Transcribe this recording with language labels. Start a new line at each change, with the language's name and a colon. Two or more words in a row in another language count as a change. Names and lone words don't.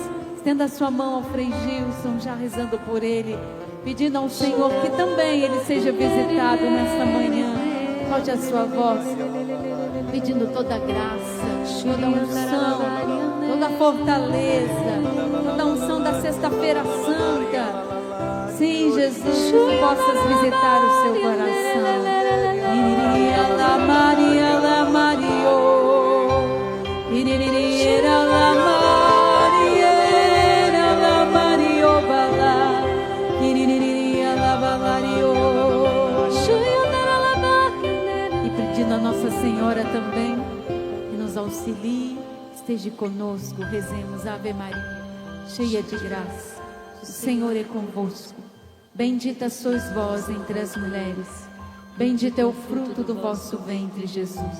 Portuguese: Estenda a sua mão ao Frei Gilson, já rezando por ele, pedindo ao Senhor que também ele seja visitado nesta manhã. Solte a sua voz, pedindo toda a graça, toda a unção, toda a fortaleza, toda a unção da sexta-feira santa. Sim, Jesus, que tu possas visitar o seu coração. Maria la Maria la Mario, Maria la Maria la Mario bala, Maria la Mario. E pedindo a Nossa Senhora também que nos auxilie, esteja conosco, rezemos Ave Maria, cheia de graça, o Senhor é convosco. Bendita sois vós entre as mulheres, bendito é o fruto do vosso ventre, Jesus.